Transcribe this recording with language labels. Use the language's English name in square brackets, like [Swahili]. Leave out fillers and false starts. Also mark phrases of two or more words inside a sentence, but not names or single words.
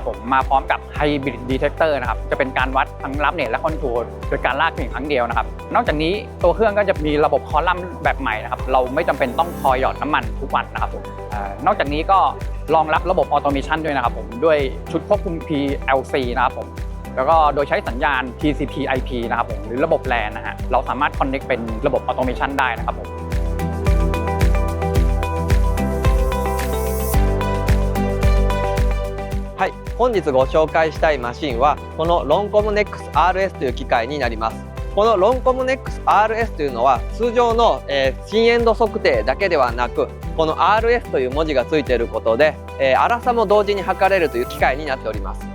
[Thai] ผมมาพร้อมกับ Hybrid Detector นะครับจะเป็นการวัดทั้งรับเน็ตและคอนโทรลโดยการลากเพียงครั้งเดียวนะครับนอกจากนี้ตัวเครื่องก็จะมีระบบคอลัมน์แบบใหม่นะครับเราไม่จำเป็นต้องคอยหยอดน้ำมันทุกวันนะครับผมนอกจากนี้ก็รองรับระบบออโตเมชันด้วยนะครับผมด้วยชุดควบคุม PLC นะครับผมแล้วก็โดยใช้สัญญาณ TCP/IP นะครับผมหรือระบบ LAN นะฮะเราสามารถ connect เป็นระบบออโตเมชันได้นะครับผม [Japanese] はい、本日ご紹介したいマシンはこのロンコムネックス RS という機械になります。このロンコムネックス RS というのは通常の、深遠度測定だけではなくこの RS という文字がついていることで、粗さも同時に測れるという機械になっております。